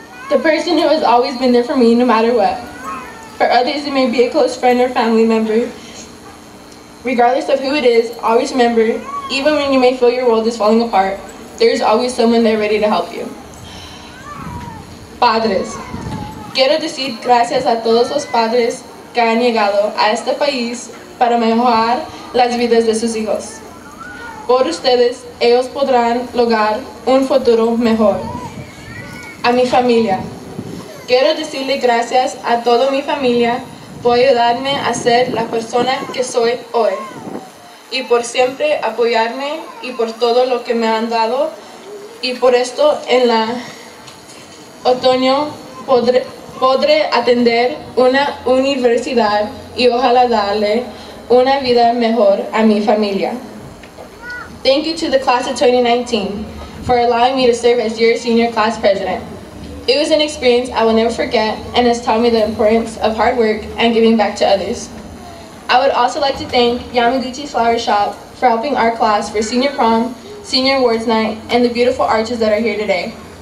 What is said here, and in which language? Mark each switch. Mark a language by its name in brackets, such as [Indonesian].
[English] The person who has always been there for me no matter what. For others, it may be a close friend or family member. Regardless of who it is, always remember, even when you may feel your world is falling apart, there is always someone there ready to help you. [Spanish] Padres. Quiero decir gracias a todos los padres que han llegado a este país para mejorar las vidas de sus hijos. Por ustedes, ellos podrán lograr un futuro mejor. A mi familia. Quiero decirle gracias a toda mi familia por ayudarme a ser la persona que soy hoy. Y por siempre apoyarme y por todo lo que me han dado. Y por esto en la otoño podré atender una universidad y ojalá darle una vida mejor a mi familia. [English] Thank you to the class of 2019 for allowing me to serve as your senior class president. It was an experience I will never forget and has taught me the importance of hard work and giving back to others. I would also like to thank Yamaguchi's Flower Shop for helping our class for senior prom, senior awards night, and the beautiful arches that are here today.